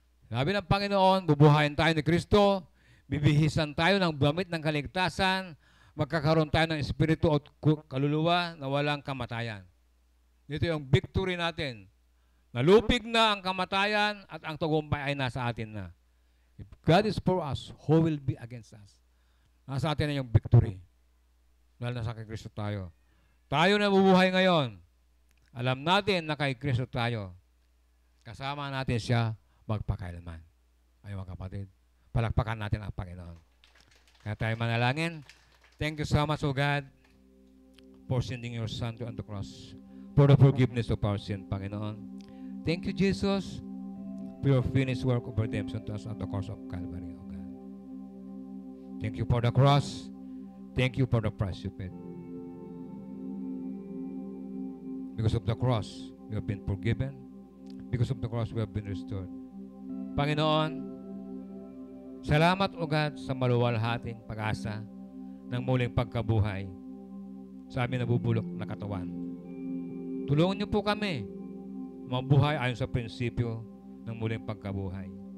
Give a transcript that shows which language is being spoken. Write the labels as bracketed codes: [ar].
[tl] Sabi ng Panginoon, bubuhayin tayo ni Kristo, bibihisan tayo ng damit ng kaligtasan, magkakaroon tayo ng espiritu at kaluluwa na walang kamatayan. Dito yung victory natin. Nalupig na ang kamatayan at ang tagumpay ay nasa atin na. [en] If God is for us, who will be against us? [tl] Nasa atin na yung victory. Dahil nasa kay Kristo tayo. Tayo na bubuhay ngayon. Alam natin na kay Kristo tayo. Kasama natin siya magpakailanman. Ay mga kapatid, palakpakan natin ang Panginoon. Kaya tayo manalangin. [en] Thank you so much, O God, for sending your Son to on the cross for the forgiveness of our sin, Panginoon. Thank you, Jesus, for your finished work of redemption to us at the cross of Calvary, O God. Thank you for the cross. Thank you for the price you paid. Because of the cross, we have been forgiven. Because of the cross, we have been restored. [tl] Panginoon, salamat, [en] O God, [tl] sa maluwalhating pag-asa ng muling pagkabuhay sa aming nabubulok na katawan. Tulungan niyo po kami mabuhay ayon sa prinsipyo ng muling pagkabuhay.